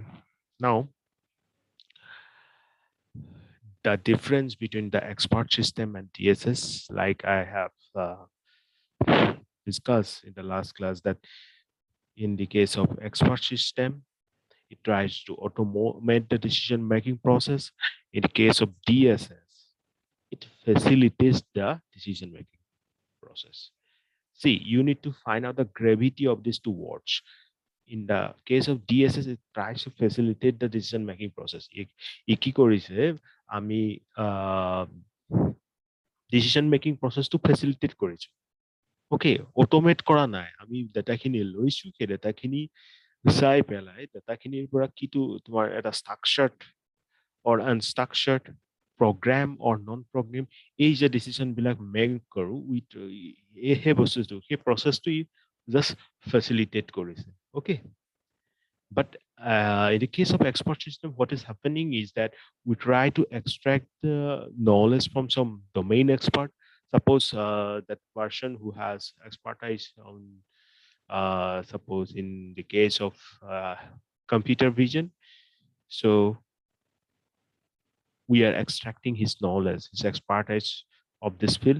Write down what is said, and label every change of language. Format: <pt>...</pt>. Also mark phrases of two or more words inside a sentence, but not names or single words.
<en>Now, the difference between the expert system and DSS, like I have discussed in the last class, that in the case of expert system, it tries to automate the decision-making process. In the case of DSS, it facilitates the decision-making process. See, you need to find out the gravity of these two words. In the case of DSS, it tries to facilitate the decision-making process.</en> <as>কি কৰিছে আমি</as> <en>decision-making process to facilitate</en> <as>কৰিছো.</as> <en>Okay, automate</en> <as>কৰা নাই। আমি ডাটাখিনি লৈছো, সেই ডাটাখিনি চাই পেলাই ডাটাখিনিৰ পৰা কিটো তোমাৰ এটা</as> <en>structured or unstructured program or non-program</en> <as>এই যে ডিচিশন বিলাক মেক কৰো উইথ সেই বস্তুটো সেই প্ৰচেছটো</as> <en>just facilitate</en> <as>কৰিছে. Okay.</as> <en>But in the case of expert system, what is happening is that we try to extract the knowledge from some domain expert. Suppose that person who has expertise on, suppose in the case of computer vision, so we are extracting his knowledge, his expertise of this field.</en>